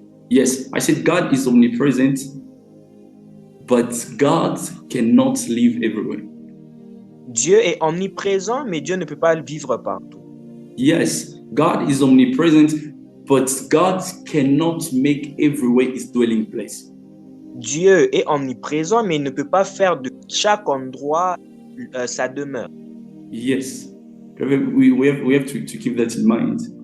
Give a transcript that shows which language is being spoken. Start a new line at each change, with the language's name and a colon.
English: Yes, I said God is omnipresent, but God cannot live everywhere.
French: Dieu est omniprésent, mais Dieu ne peut pas vivre partout.
English: Yes, God is omnipresent, but God cannot make everywhere his dwelling place.
French: Dieu est omniprésent, mais il ne peut pas faire de chaque endroit sa demeure.
English: Yes, we have to keep that in mind.